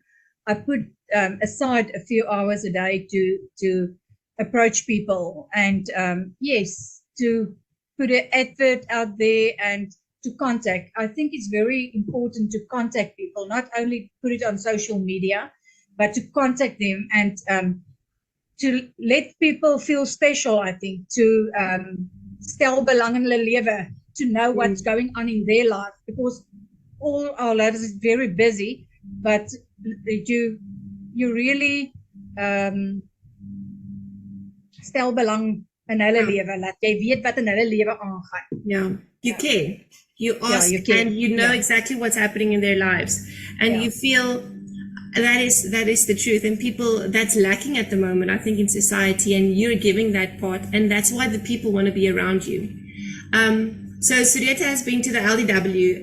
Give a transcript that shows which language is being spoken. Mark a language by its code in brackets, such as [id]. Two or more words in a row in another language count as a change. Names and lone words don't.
[en] I put aside a few hours a day to approach people and yes, to put an advert out there and to contact. I think it's very important to contact people, not only put it on social media, but to contact them and to let people feel special, I think, to [af] stel belang in hulle lewe, [en] to know what's going on in their life, because all our lives is very busy, but you really [af] stel belang in hulle lewe, laat jy weet wat in hulle lewe aangaan. [en] Yeah, you care. You ask, you care. and you know Yeah. exactly what's happening in their lives, and Yeah. you feel that is the truth. And people, that's lacking at the moment, I think, in society, and you're giving that part, and that's why the people want to be around you. So Surieta has been to the LDW.